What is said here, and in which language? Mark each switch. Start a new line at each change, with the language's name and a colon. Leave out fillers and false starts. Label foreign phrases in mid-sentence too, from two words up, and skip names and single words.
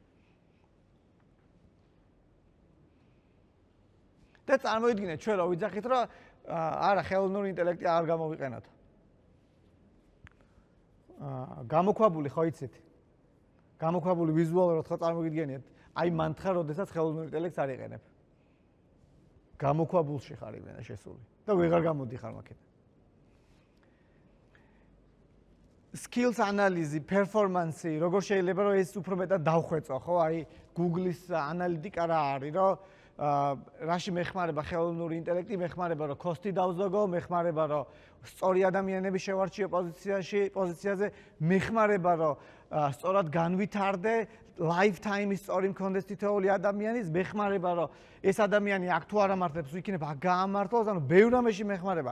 Georgian: და წარმოიდგინეთ ჩვენ რა ვიძახით, რომ არა ხელოვნური ინტელექტი არ გამოვიყენოთ. გამოქვაბული ხო იცით? გამოქვაბული ვიზუალურად ხო წარმოგიდგენიათ? აი მან თხარ, როდესაც ხელოვნური ინტელექტს არ იყენებ. გამოქვაბულში ხარ იმენა შესული და ვეღარ გამოდიხარ მაქედან.
English: skills analysis, performance,
Georgian: როგორ შეიძლება რომ ეს უფრო მეტად დავხვეწო, ხო? აი Google-ის ანალიტიკა რა არის, რომ რაში მეხმარება ხელოვნური ინტელექტი, მეხმარება რომ cost-ი დავზოგო, მეხმარება რომ სწორი ადამიანები შევარჩიო პოზიციაზე, მეხმარება რომ სწორად განვითარდე, lifetime-ის სწორი მქონდეს თითოეული ადამიანის, მეხმარება რომ ეს ადამიანი აქ თუ არ ამართლებს, იქნება გაამართლოს, ანუ ბევრ რამეში მეხმარება.